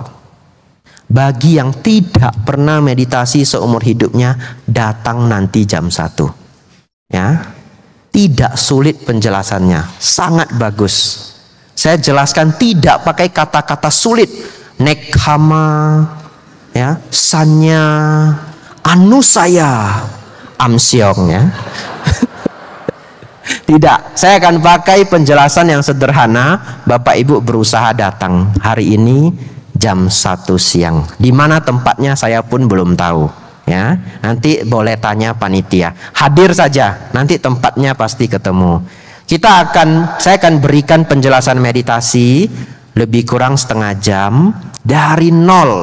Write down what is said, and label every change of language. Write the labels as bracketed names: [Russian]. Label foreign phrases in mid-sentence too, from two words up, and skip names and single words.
[Indonesian] Bagi yang tidak pernah meditasi seumur hidupnya, datang nanti jam 1. Ya. Tidak sulit penjelasannya, sangat bagus. Saya jelaskan tidak pakai kata-kata sulit. Nekhama, ya, [Pali] sanya, anusaya, Amsyong ya. [Indonesian] Tidak, saya akan pakai penjelasan yang sederhana. Bapak Ibu berusaha datang hari ini jam 1 siang. Di mana tempatnya saya pun belum tahu. Ya, nanti boleh tanya panitia. Hadir saja, nanti tempatnya pasti ketemu. Saya akan berikan penjelasan meditasi lebih kurang setengah jam dari nol.